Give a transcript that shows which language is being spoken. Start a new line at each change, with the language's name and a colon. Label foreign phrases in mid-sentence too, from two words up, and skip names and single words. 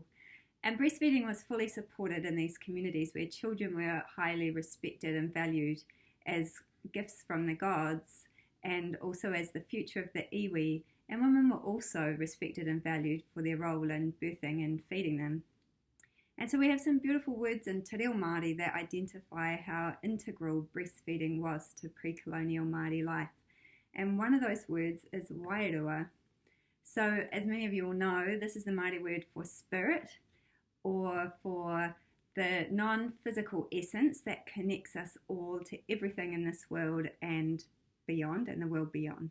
English: And breastfeeding was fully supported in these communities where children were highly respected and valued as gifts from the gods, and also as the future of the iwi, and women were also respected and valued for their role in birthing and feeding them. And so we have some beautiful words in
Māori: te reo Māori
English: that identify how integral breastfeeding was to pre-colonial Māori life. And one of those words is wairua. So as many of you will know, this is the Māori word for spirit, or for the non-physical essence that connects us all to everything in this world and beyond, and the world beyond.